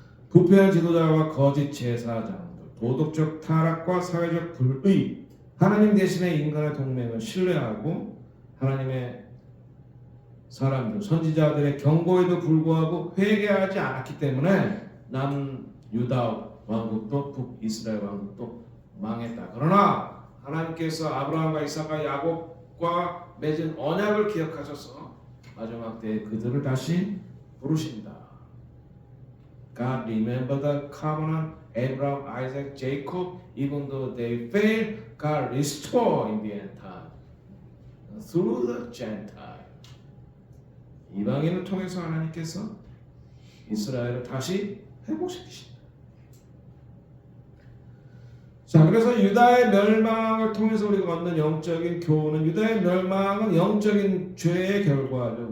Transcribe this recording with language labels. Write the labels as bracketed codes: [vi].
[ko] 부패한 지도자와 거짓 제사장들, 도덕적 타락과 사회적 불의, 하나님 대신에 인간의 동맹을 신뢰하고 하나님의 사람들, 선지자들의 경고에도 불구하고 회개하지 않았기 때문에 남유다 왕국도 북이스라엘 왕국도 망했다. 그러나 하나님께서 아브라함과 이삭과 야곱과 맺은 언약을 기억하셔서 마지막 때에 그들을 다시 부르신다. [en] God remember the covenant, Abraham, Isaac, Jacob, even though they failed, God restore in the end time through the Gentile. [ko] 이방인을 통해서 하나님께서 이스라엘을 다시 회복시키신다. 자, 그래서 유다의 멸망을 통해서 우리가 얻는 영적인 교훈은, 유다의 멸망은 영적인 죄의 결과죠.